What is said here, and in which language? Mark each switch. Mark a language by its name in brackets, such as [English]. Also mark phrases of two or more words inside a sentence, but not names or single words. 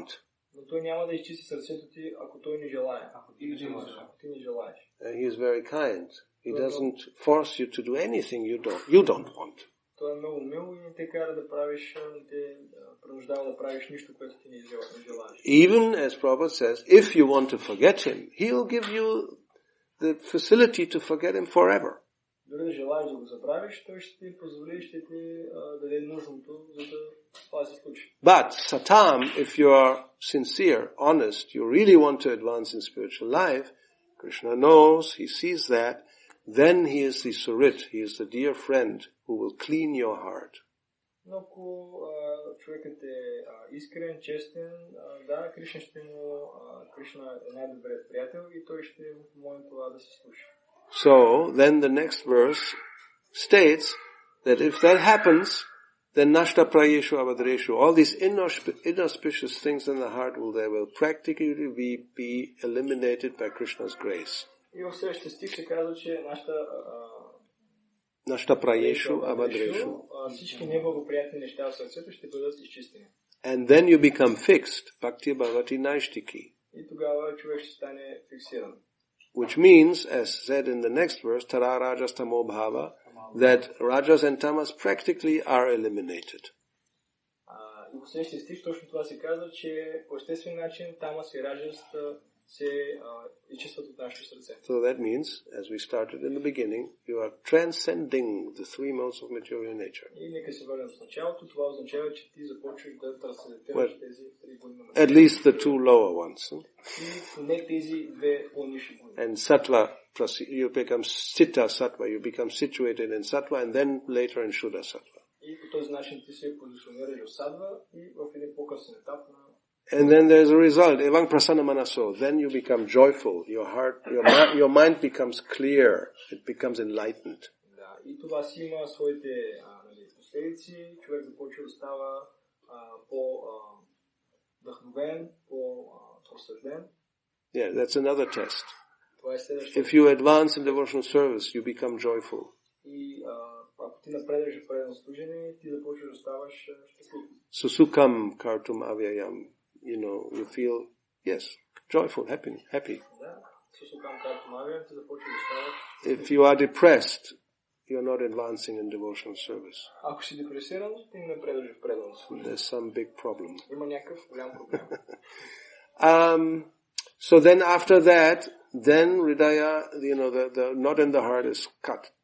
[Bulgarian] Но той няма да изчисти сърцето ти, ако той не желае. Ако ти не желаеш. [English] He is very kind. He doesn't force you to do anything you don't want. [Bulgarian] той е много мил и не те кара да правиш, не те принуждава да правиш нищо, което ти не желаеш. [English] Even as Prabhupada says, if you want to forget him, he'll give you the facility to forget him forever. [Bulgarian] Дори да желаеш да го забравиш, той ще ти позволи, ще ти даде нужното, за да това се случи. [English] But Satam, if you are sincere, honest, you really want to advance in spiritual life, Krishna knows, he sees that, then he is the Surit, he is the dear friend who will clean your heart. [Bulgarian] Но ако човекът е искрен, честен, да, Кришна Кришна е най-добрият приятел и той ще му помогне това да се случи. [English] So, then the next verse states that if that happens, then [Sanskrit] nashta prayeshu avadreshu, [English] all these inauspicious things in the heart will practically be eliminated by Krishna's grace. [Bulgarian] И в следващия стих се казва, че [Sanskrit] Nashta prayeshu avadreshu. [Bulgarian] Всички неблагоприятни неща в сърцето ще бъдат изчистени. [English] And then you become fixed, [Sanskrit] bhakti bhavati naishtiki. [Bulgarian] И тогава човек ще стане фиксиран. [English] Which means, as said in the next verse, [Sanskrit] tara rajas tamo bhava, [English] that rajas and tamas practically are eliminated. [Bulgarian] И в следващия стих точно това се казва, че по естествен начин тамас и раджас се изчистват от нашето сърце. [English] So that means, as we started in the beginning, you are transcending the three modes of material nature. [Bulgarian] И нека се върнем в началото, това означава, че ти започваш да трансцендентираш тези три гуни. [English] At least the two lower ones. [Bulgarian] И не тези две по-ниши гуни. [English] And sattva, you become [Sanskrit] citta sattva, [English] you become situated in sattva and then later in [Sanskrit] shuddha sattva. [Bulgarian] И по този начин ти се позиционираш в садва и в един по-късен етап на. [English] And then there's a result. [Sanskrit] Evang prasana manaso. [English] Then you become joyful. Your heart, your mind becomes clear. It becomes enlightened. [Bulgarian] Да, и това си има своите последици. Човек започва да става по-вдъхновен, по-просветлен. [English] Yeah, that's another test. [Bulgarian] Това е следващото. [English] If you advance in devotional service, you become joyful. [Bulgarian] И ако ти напредваш в предно служение, ти започваш да ставаш щастлив. [Sanskrit] Susukam kartum avyayam. [English] You know, you feel, yes, joyful, happy. If you are depressed, you are not advancing in devotional service. There's some big problem. So then after that, then Hridaya, you know, the knot in the heart is cut.